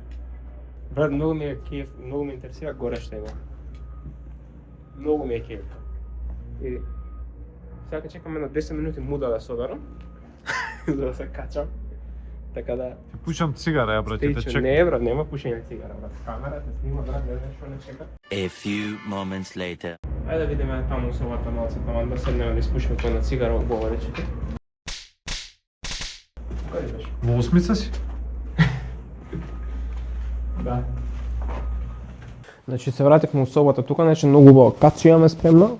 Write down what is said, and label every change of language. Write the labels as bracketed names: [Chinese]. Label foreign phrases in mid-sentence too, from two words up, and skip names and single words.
[Macedonian] Брат, многу ми е кеф, многу ме интересира горе што има. Многу ми е кеф. И сега ќе чекам на 10 минути муда да соберам, за да се качам. Така да... Ти пушам цигара, ја, брат, ќе те чекам. Не, брат, нема пушење цигара, брат. Камерата снима, брат, не знаеш што не чека. [English] A few moments later. [Macedonian] Ајде да видиме таму собата малце, таман да седнеме да испушиме кој на цигара во говоречите. Каде беше? Во осмица си? Да. Значи се вративме у собата тука, значи многу убаво кација имаме спремно.